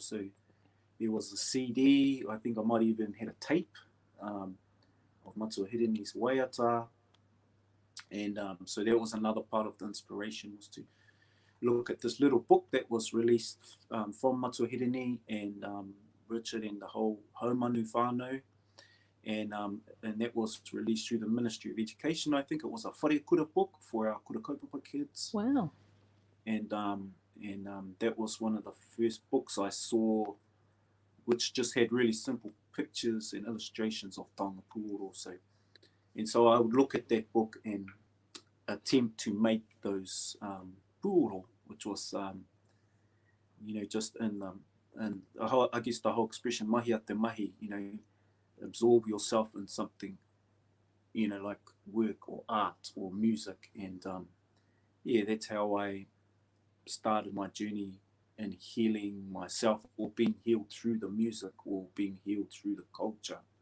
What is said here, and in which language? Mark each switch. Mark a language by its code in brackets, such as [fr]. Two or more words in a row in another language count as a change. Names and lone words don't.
[en] So there was a CD, I think I might even had a tape of Matuahirini's waiata, and so that was another part of the inspiration, was to look at this little book that was released from Matua Hirini and Richard and the whole Haumanu whānau. And that was released through the Ministry of Education. I think it was a [mi] whare kura [en] book for our [mi] kura kaupapa [en] kids. Wow. And that was one of the first books I saw, which just had really simple pictures and illustrations of [mi] Taonga Puoro. [en] So I would look at that book and attempt to make those puoro, which was, just in I guess the whole expression [mi] mihi a te mahi, [en] absorb yourself in something, like work or art or music. And that's how I started my journey in healing myself, or being healed through the music, or being healed through the culture.